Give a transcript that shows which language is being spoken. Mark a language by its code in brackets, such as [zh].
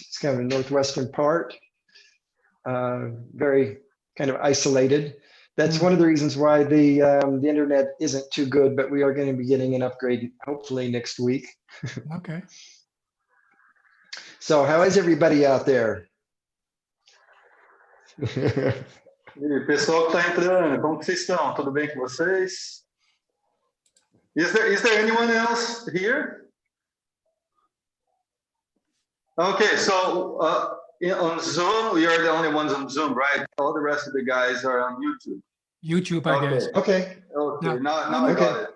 [en] It's kind of a northwestern part. Very kind of isolated. That's one of the reasons why the internet isn't too good, but we are going to be getting an upgrade hopefully next week. Okay. So, how is everybody out there? [pt] E pessoal que está entrando, como que vocês estão? Tudo bem com vocês? [en] Is there anyone else here? Okay, so on Zoom, we are the only ones on Zoom, right? All the rest of the guys are on YouTube. YouTube, I guess. Okay. Okay, Yeah. now I got it.